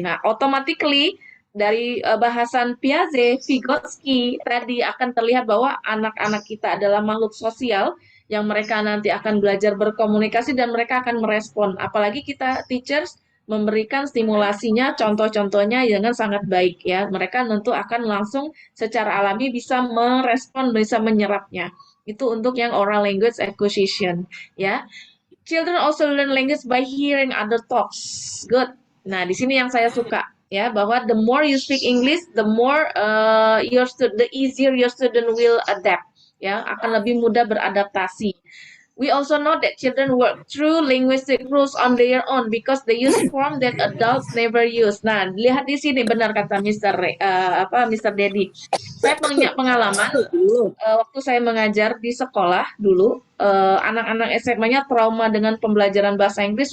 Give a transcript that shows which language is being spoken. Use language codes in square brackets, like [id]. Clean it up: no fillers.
[id] Nah, automatically dari bahasan Piaget, Vygotsky tadi akan terlihat bahwa anak-anak kita adalah makhluk sosial yang mereka nanti akan belajar berkomunikasi dan mereka akan merespon. Apalagi kita teachers memberikan stimulasinya, contoh-contohnya dengan sangat baik ya. Mereka tentu akan langsung secara alami bisa merespon, bisa menyerapnya. Itu untuk yang [en] oral language acquisition [id] ya. [en] Children also learn language by hearing other talks. Good. [id] Nah, di sini yang saya suka ya, bahwa [en] the more you speak English, the more the easier your student will adapt ya, [id] akan lebih mudah beradaptasi. [en] We also know that children work through linguistic rules on their own because they use form that adults never use. [id] Nah, lihat di sini benar kata Mr. Dedi. Saya punya pengalaman waktu saya mengajar di sekolah dulu, anak-anak SMA-nya trauma dengan pembelajaran bahasa Inggris.